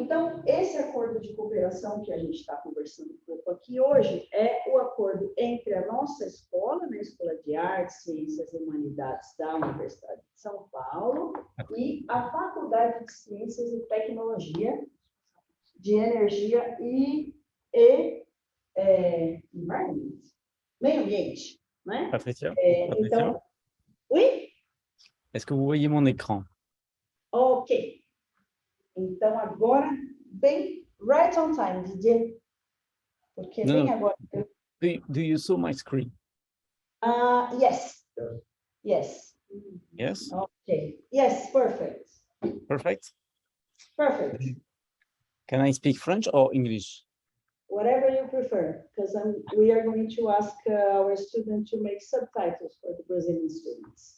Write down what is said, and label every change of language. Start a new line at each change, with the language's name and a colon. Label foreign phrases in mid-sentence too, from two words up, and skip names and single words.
Portuguese: Então, esse acordo de cooperação que a gente está conversando um pouco aqui hoje é o acordo entre a nossa escola, né, Escola de Artes, Ciências e Humanidades da Universidade de São Paulo, e a Faculdade de Ciências e Tecnologia de Energia e Meio Ambiente, né? Patricia, Então,
French: oui? est-ce que vous voyez mon écran?
Portuguese: Ok. Então, agora, bem
English: right on time,
Portuguese: Didier. Porque No, bem no. agora.
English: Do you saw my screen? Yes. Yes. Yes. Okay. Yes, perfect. Perfect. Perfect. Can I speak French or English? Whatever you prefer, because we are going to ask our students to make subtitles for the Brazilian students.